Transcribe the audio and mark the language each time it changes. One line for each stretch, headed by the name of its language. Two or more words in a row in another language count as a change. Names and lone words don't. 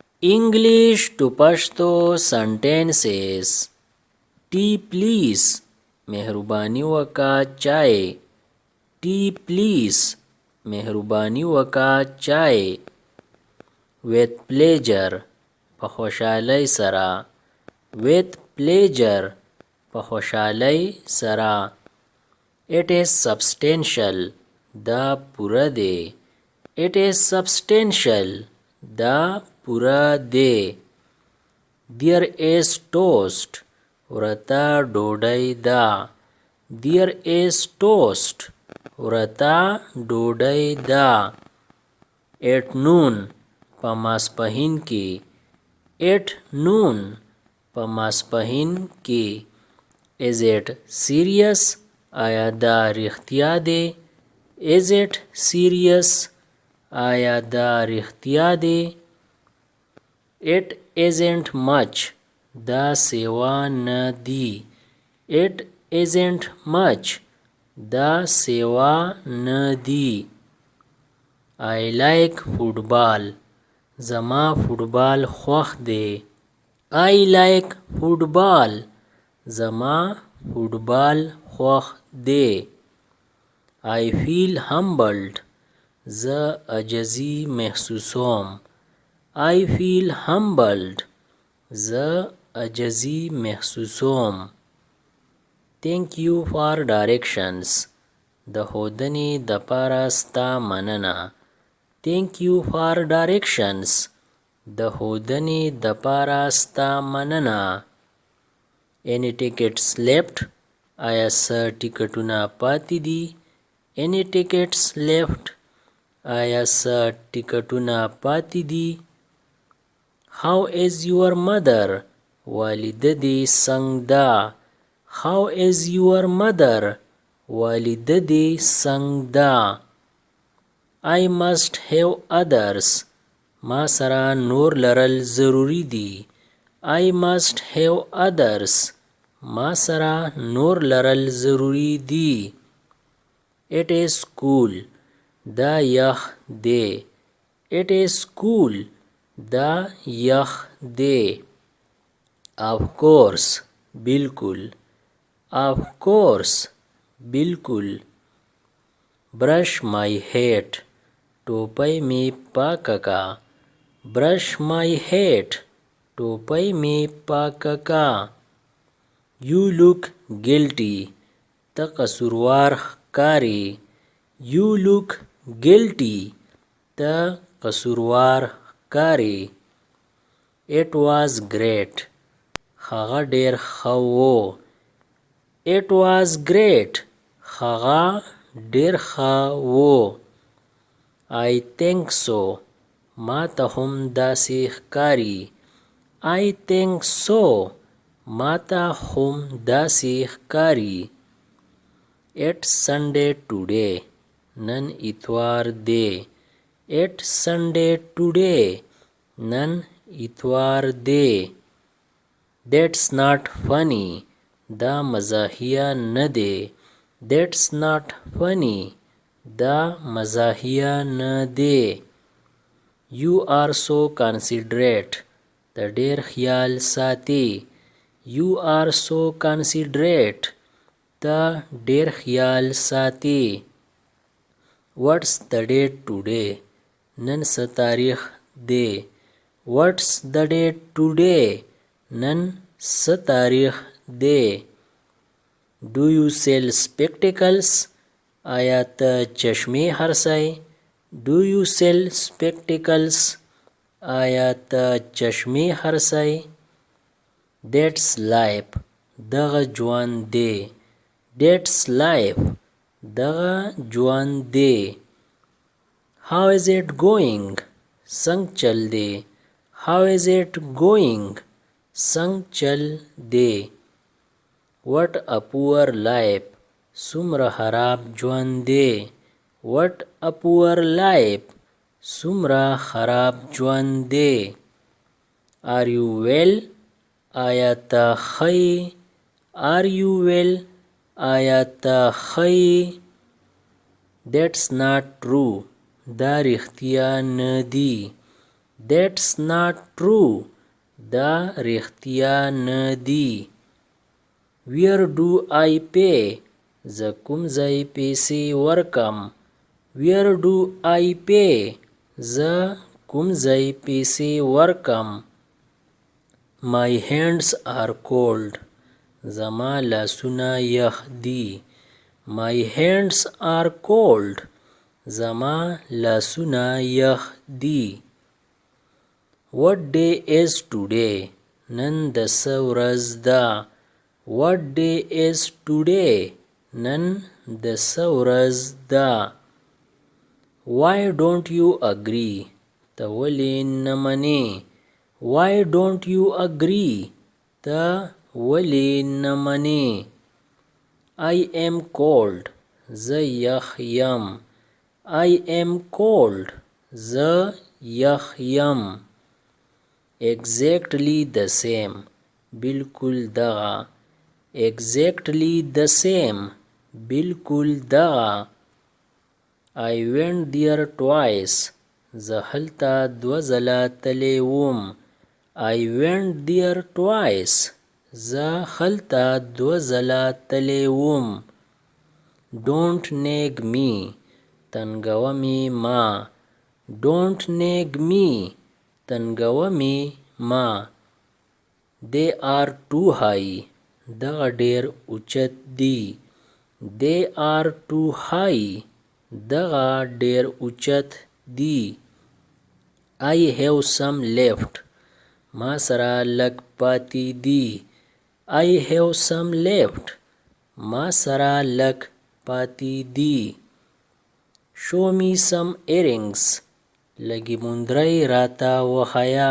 English: English to Pashto sentences. Tea please.
Pashto: مهرباني وکړه چای.
English: Tea please.
Pashto: مهرباني وکړه چای.
English: With pleasure.
Pashto: په خوشحالی سرا.
English: With pleasure.
Pashto: په خوشحالی سرا.
English: It is substantial.
Pashto: دا پورا دی.
English: It is substantial.
Pashto: دا پورا دی.
English: There is toast.
Pashto: ورتا ډوډۍ دا.
English: There is toast.
Pashto: ورتا ډوډۍ دا.
English: At noon.
Pashto: په ماسپښین کې.
English: At noon.
Pashto: په ماسپښین کې.
English: Is it serious?
Pashto: آیا دا رښتیا دی؟
English: Is it serious?
Pashto: آیا دا رښتیا دی؟
English: It isn't much.
Pashto: دا سیوا نه دی.
English: It isn't much.
Pashto: دا سیوا نه دی.
English: I like football.
Pashto: زما فوټبال خوښ دی.
English: I like football.
Pashto: زما فوټبال خوښ دی.
English: I feel humbled.
Pashto: زه عجزي محسوسوم.
English: I feel humbled.
Pashto: زه عجزي محسوسوم.
English: Thank you for directions.
Pashto: د ښودنې دپاره ستا مننه.
English: Thank you for directions.
Pashto: د ښودنې دپاره ستا مننه.
English: Any tickets left?
Pashto: آیا څه ټکټونه پاتې دي؟
English: Any tickets left?
Pashto: آیا څه ټکټونه پاتې دي؟
English: How is your mother?
Pashto: والده دې څنګه ده؟
English: How is your mother?
Pashto: والده دې څنګه ده؟
English: I must have others.
Pashto: ما سره نور لرل ضروري دي.
English: I must have others.
Pashto: ما سره نور لرل ضروري دي.
English: It is cool.
Pashto: دا یخ دی.
English: It is cool.
Pashto: دا یخ دی.
English: Of course. بالکل. Of course. بالکل. Brush my hat.
Pashto: ټوپۍ می پاکه کا.
English: Brush my hat.
Pashto: ټوپۍ می پاکه کا.
English: You look guilty.
Pashto: ته قصوروار ښکارې.
English: You look guilty.
Pashto: ته قصوروار ښکارې.
English: It was great.
Pashto: هغه ډېر ښه و.
English: It was great.
Pashto: هغه ډېر ښه و.
English: I think so.
Pashto: ما ته هم داسې ښکاري.
English: I think so.
Pashto: ما ته هم داسې ښکاري.
English: It's Sunday today.
Pashto: نن اتوار دی.
English: It's Sunday today.
Pashto: نن اتوار دی.
English: That's not funny.
Pashto: دا مزاحیه نه دی.
English: That's not funny.
Pashto: دا مزاحیه نه دی.
English: You are so considerate.
Pashto: ته ډېر خیال ساتي.
English: You are so considerate.
Pashto: ته ډېر خیال ساتي.
English: What's the date today?
Pashto: نن څه تاریخ دی.
English: What's the date today?
Pashto: نن څه تاریخ دی.
English: Do you sell spectacles?
Pashto: آیا ته چشمې خرڅوې؟
English: Do you sell spectacles?
Pashto: آیا ته چشمې خرڅوې؟
English: That's life.
Pashto: دغه ژوند دی.
English: That's life.
Pashto: دغه ژوند دی.
English: How is it going?
Pashto: څنګه چل دی.
English: How is it going?
Pashto: څنګه چل دی.
English: What a poor life.
Pashto: څومره خراب ژوند دی.
English: What a poor life.
Pashto: څومره خراب ژوند دی.
English: Are you well?
Pashto: آیا ته ښه یې؟
English: Are you well?
Pashto: آیا ته ښه یې؟
English: That's not true.
Pashto: دا رښتیا نه دی.
English: That's not true.
Pashto: دا رښتیا نه دی.
English: Where do I pay?
Pashto: زه کوم ځای پیسې ورکم.
English: Where do I pay?
Pashto: زه کوم ځای پیسې ورکم.
English: My hands are cold.
Pashto: زما لاسونه یخ دي.
English: My hands are cold.
Pashto: زما لاسونه یخ دي.
English: What day is today?
Pashto: نن د څه ورځ ده.
English: What day is today?
Pashto: نن د څه ورځ ده.
English: Why don't you agree?
Pashto: ته ولې نه منې.
English: Why don't you agree?
Pashto: ته ولې نه منې.
English: I am cold.
Pashto: زه یخ یم.
English: I am cold.
Pashto: زه یخ یم.
English: Exactly the same.
Pashto: بالکل دغه.
English: Exactly the same.
Pashto: بالکل دغه.
English: I went there twice.
Pashto: زه هلته دوه ځله تللی وم.
English: I went there twice.
Pashto: زه هلته دوه ځله تللی وم.
English: Don't nag me.
Pashto: تنګوه مې ما.
English: Don't nag me.
Pashto: تنګوه مې ما.
English: They are too high.
Pashto: دغه ډېر اوچت دي.
English: They are too high.
Pashto: دغه ډېر اوچت دي.
English: I have some left.
Pashto: ما سره لږ پاتې دي.
English: I have some left.
Pashto: ما سره لږ پاتې دي.
English: Show me some earrings.
Pashto: لږې مندرۍ راته وښیه.